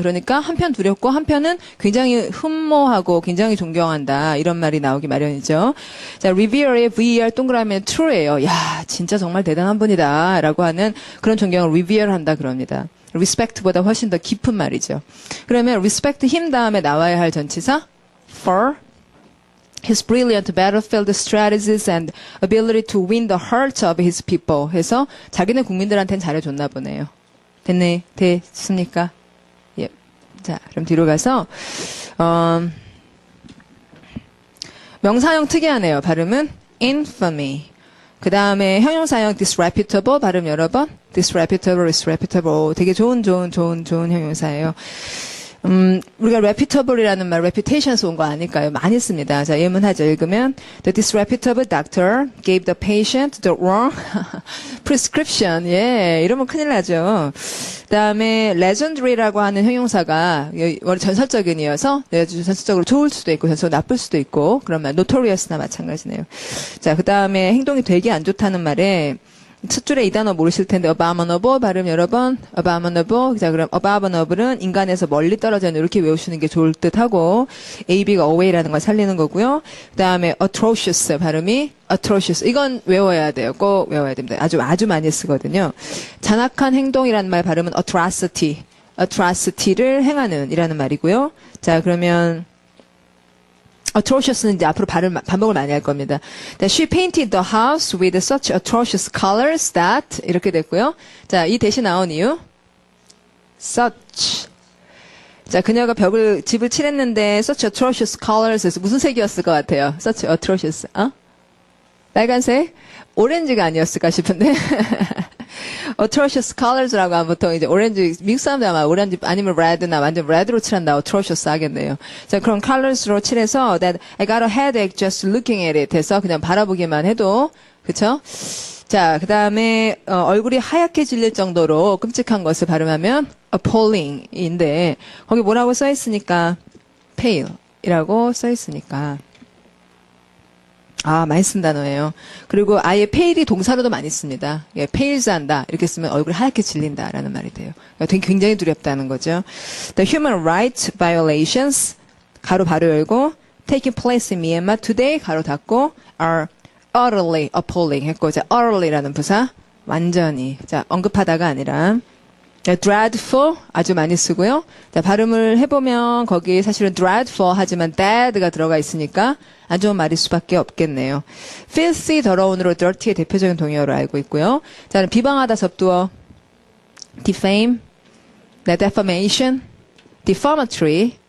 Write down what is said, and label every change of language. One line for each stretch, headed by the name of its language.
Korean: 그러니까 한편 두렵고 한편은 굉장히 흠모하고 굉장히 존경한다. 이런 말이 나오기 마련이죠. 자, revere의 ver 동그라미는 true예요. 야, 진짜 정말 대단한 분이다. 라고 하는 그런 존경을 revere 한다 그럽니다. respect보다 훨씬 더 깊은 말이죠. 그러면
English: respect him
Korean: 다음에 나와야 할 전치사
English: for his brilliant battlefield strategies and ability to win the hearts of his people.
Korean: 해서 자기네 국민들한테는 잘해줬나 보네요. 됐습니까? 예. 자, 그럼 뒤로 가서 명사형 특이하네요. 발음은 infamy. 그 다음에 형용사형 disreputable 발음 여러 번. disreputable. 되게 좋은 형용사예요. 우리가 reputable이라는 말, reputation에서 온 거 아닐까요? 많이 씁니다. 자, 예문하죠. 읽으면
English: The disreputable doctor gave the patient the wrong prescription.
Korean: 예, 이러면 큰일 나죠. 그 다음에 legendary라고 하는 형용사가 원래 전설적인이어서 전설적으로 좋을 수도 있고 전설적으로 나쁠 수도 있고 그런 말, notorious나 마찬가지네요. 자, 그 다음에 행동이 되게 안 좋다는 말에 첫 줄에 이 단어 모르실 텐데 abominable 발음 여러 번 abominable. 자, 그럼 abominable은 인간에서 멀리 떨어져 있는 이렇게 외우시는 게 좋을 듯하고 ab가 away라는 걸 살리는 거고요. 그다음에 atrocious 발음이 atrocious. 이건 외워야 돼요. 꼭 외워야 됩니다. 아주 많이 쓰거든요. 잔악한 행동이라는 말 발음은 atrocity를 행하는 이라는 말이고요. 자, 그러면 atrocious는 이제 앞으로 반복을 많이 할 겁니다.
English: She painted the house with such atrocious colors that
Korean: 이렇게 됐고요. 자, 이 대신 나온 이유 such. 자, 그녀가 집을 칠했는데 such atrocious colors에서 무슨 색이었을 것 같아요? such atrocious. 빨간색? 오렌지가 아니었을까 싶은데. atrocious colors라고 하면 보통 이제 오렌지, 미국 사람들 아마 오렌지 아니면 red나 완전 red로 칠한다. atrocious 하겠네요. 자, 그런 colors로 칠해서
English: that I got a headache just looking at it
Korean: 해서 그냥 바라보기만 해도, 그쵸? 자, 그 다음에, 얼굴이 하얗게 질릴 정도로 끔찍한 것을 발음하면 appalling인데, 거기 뭐라고 써있으니까, pale 이라고 써있으니까. 많이 쓴 단어예요. 그리고 아예 pale이 동사로도 많이 씁니다. 예, pales 한다. 이렇게 쓰면 얼굴이 하얗게 질린다라는 말이 돼요. 그러니까 굉장히 두렵다는 거죠.
English: The human rights violations,
Korean: 가로 바로 열고,
English: taking place in Myanmar today,
Korean: 가로 닫고,
English: are utterly appalling
Korean: 했고, 자,
English: utterly
Korean: 라는 부사, 완전히. 자, 언급하다가 아니라, 자, dreadful, 아주 많이 쓰고요. 자, 발음을 해보면, 거기 사실은 dreadful 하지만 dead가 들어가 있으니까, 안 좋은 말일 수밖에 없겠네요. filthy, 더러운으로 dirty의 대표적인 동의어로 알고 있고요. 자, 비방하다 접두어, defame, defamation, defamatory.